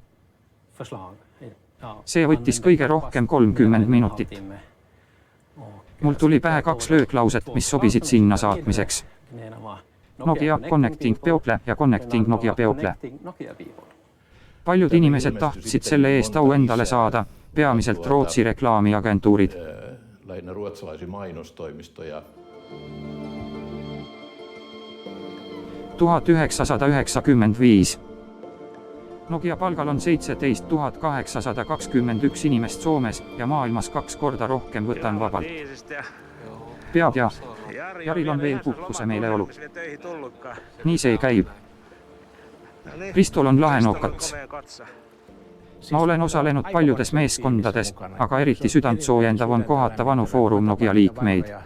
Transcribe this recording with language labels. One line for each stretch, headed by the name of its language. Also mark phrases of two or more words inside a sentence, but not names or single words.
Estonian: See võttis kõige rohkem 30 minutit. Mul tuli pähe 2 lööklauset, mis sobisid sinna saatmiseks. Nokia
English: Connecting People
Estonian: ja
English: Connecting Nokia People.
Estonian: Paljud inimesed tahtsid selle eest au endale saada, peamiselt Rootsi reklaamiagentuurid.
Finnish: Lähinnä ruotsalaisia mainostoimistoja.
Estonian: 1995. Nokia palgal on 17 821 inimest Soomes ja maailmas 2 korda rohkem, võtan vabalt. Peab ja Jaril on veel puhkuse meeleolu. Nii see käib. Ristol on lahe nokats. Ma olen osalenud paljudes meeskondades, aga eriti südantsoojendav on kohata vanu Foorum Nokia liikmeid.